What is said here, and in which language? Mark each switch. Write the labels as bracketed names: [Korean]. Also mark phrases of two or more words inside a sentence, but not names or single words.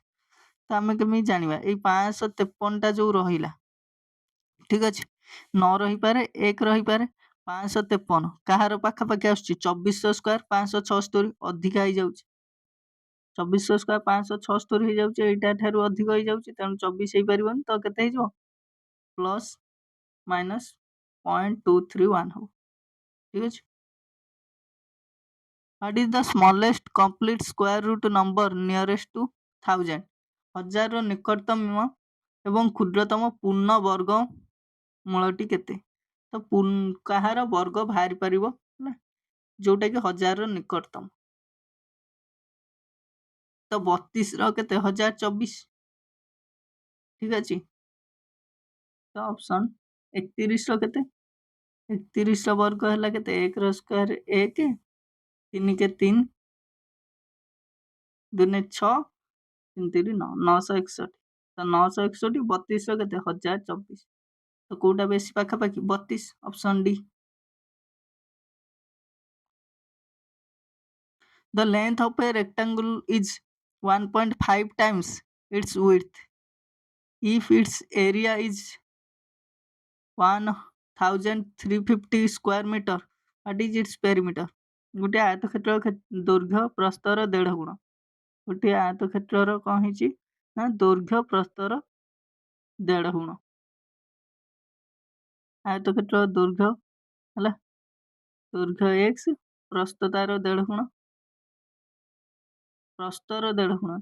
[Odia] ତ ଆମେ କେମିତି ଜାଣିବା ଏଇ 553ଟା ଯୋଉ ରହିଲା ଠିକ୍ ଅଛି 9 ରହିପାରେ 1 ରହିପାରେ 553 କାହାର ପାଖାପାଖି ଆସୁଛି 2400 ସ୍କୋୟାର 576 ଅଧିକା ହେଇଯାଉଛି 2400 ସ୍କୋୟାର 576 ହେଇଯାଉଛି ଏଇଟା ଠାରୁ ଅଧିକ ହେଇଯାଉଛି ତେଣୁ 24 ହେଇପାରିବନି ତ କେତେ ହେଇଯିବ [English] plus minus [Odia] .231 ହବ। ଠିକ୍ ଅଛି। [English] What is the smallest complete square root number nearest to 1000? [Odia] 1000ର ନିକଟତମ ଏବଂ କ୍ଷୁଦ୍ରତମ ପୂର୍ଣ୍ଣ ବର୍ଗ ମୂଳଟି କେତେ? ତ କାହାର ବର୍ଗ ବାହାରି ପାରିବ ନା ଯୋଉଟାକି 1000ର ନିକଟତମ। ତ 32ର କେତେ 1024, ଠିକ ଅଛି। ତ ଅପସନ୍ 31ର କେତେ 31ର ବର୍ଗ ହେଲା କେତେ 1ର ସ୍କୋୟାର 1, 3 କେ 3, 2 6, 3 3 9, 961। ତ 961 32ର କେତେ 1024। ତ କୋଉଟା ବେଶୀ ପାଖାପାଖି 32, ଅପସନ୍ ଡି। [English] The length of a rectangle is 1.5 times its width if its area is 1350 square meter. What is its perimeter? [Odia] ଗୋଟେ ଆୟତକ୍ଷେତ୍ରର ଦୈର୍ଘ୍ୟ ପ୍ରସ୍ତର 1.5 ଗୁଣ। ଗୋଟେ ଆୟତକ୍ଷେତ୍ରର କ'ଣ ହେଇଛି ନା ଦୈର୍ଘ୍ୟ ପ୍ରସ୍ତର 1.5 ଗୁଣ। ଆୟତକ୍ଷେତ୍ରର ଦୈର୍ଘ୍ୟ ହେଲା ଦୈର୍ଘ୍ୟ x, ପ୍ରସ୍ତ ତାର 1.5 ଗୁଣ, ପ୍ରସ୍ତର 1.5 ଗୁଣ।